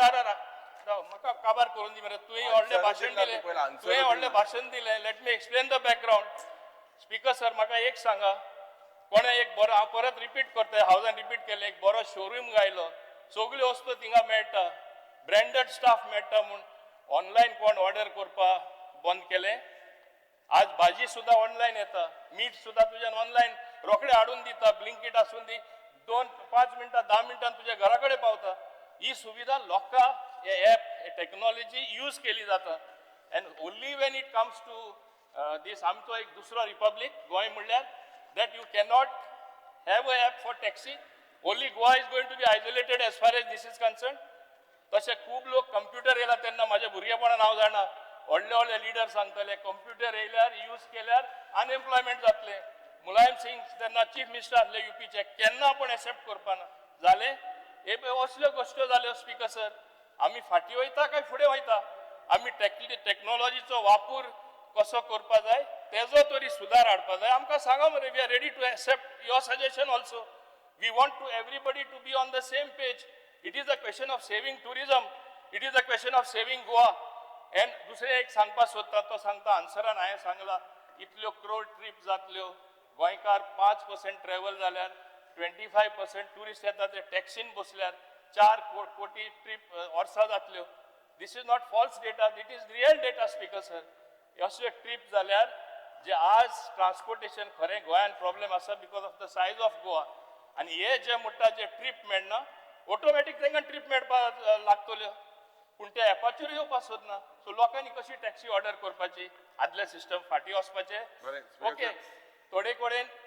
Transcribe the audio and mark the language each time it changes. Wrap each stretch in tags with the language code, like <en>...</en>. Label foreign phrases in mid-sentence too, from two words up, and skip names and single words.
<kok>म्हाका काबार करून दी मरे तुवें व्हडलें भाशण दिलें तुवें व्हडलें भाशण दिलें</kok> <en>Let me explain the background Speaker sir</en> <kok>म्हाका एक सांगा कोणे एक बरो हांव परत रिपीट करता हांवें रिपीट केलें एक बरो शोरूम गायलो सगल्यो वस्तू थिंगा मेळटा</kok> <en>branded stuff</en> <kok>मेळटा म्हूण ऑनलायन कोण ऑर्डर करपाक बंद केलें आज भाजी सुद्धा ऑनलायन येता मीठ सुद्धा तुज्यान ऑनलायन रोखडे हाडून दिता ब्लिंकिट आसून दी 2-5 मिनटां 10 मिनटां तुज्या घरा कडेन पावता ही सुविधा लोकां हे ॲप हे टेक्नॉलॉजी यूज केली जाता</kok> <en>and only when it comes to this</en> <kok>आमचो एक दुसरो रिपब्लीक गोंय म्हणल्यार दॅट</kok> <en>You cannot have an app for taxi only Goa is going to be isolated as far as this is concerned</en> <kok>तशें खूब लोक कंप्युटर येयला तेन्ना म्हाज्या भुरगेपणान हांव जाणा व्हडले व्हडले लिडर सांगतले कंप्युटर येयल्यार यूज केल्यार अनएम्प्लॉयमेंट जातले मुलायम सिंग तेन्ना</kok> <en>Chief Minister</en> <kok>आसले युपीचे केन्ना आपण एक्सेप्ट करपाना जाले हे असल्यो गोश्ट्यो जाल्यो स्पीकर सर आमी फाटीं वयता काय फुडें वयता आमी टॅक्नॉलॉजीचो वापर कसो करपा जाय तेजो तरी सुदार हाडपा जाय आमकां सांगा मरे</kok> <en>We are ready to accept your suggestion also we want to everybody to be on the same page it is a question of saving tourism it is a question of saving Goa and</en> <kok>दुसरें एक सांगपाक सोदता तो सांगता आन्सरान हांवें सांगला इतल्यो क्रोड ट्रीप जातल्यो गोंयकार 5% ट्रॅव्हल जाल्यार 25% टुरिस्ट येता ते टॅक्सीन बसल्यार 4 कोटी ट्रीप वर्सां जातल्यो</kok> <en>this is not false data it is real data Speaker sir</en> <kok>असल्यो ट्रीप जाल्यार जे आज ट्रान्सपोर्टेशन खरें गोंयान प्रॉब्लेम आसा</kok> <en>because of the size of Goa</en> <kok>आनी हे जे म्हणटा जे ट्रीप मेळना ऑटोमॅटीक तांकां ट्रीप मेळपाक लागतल्यो पूण त्या एपाचेर येवपाक सोदना सो लोकांनी कशी टॅक्सी ऑर्डर करपाची आदले सिस्टम फाटीं वचपाचें ओके थोडे कडेन</kok>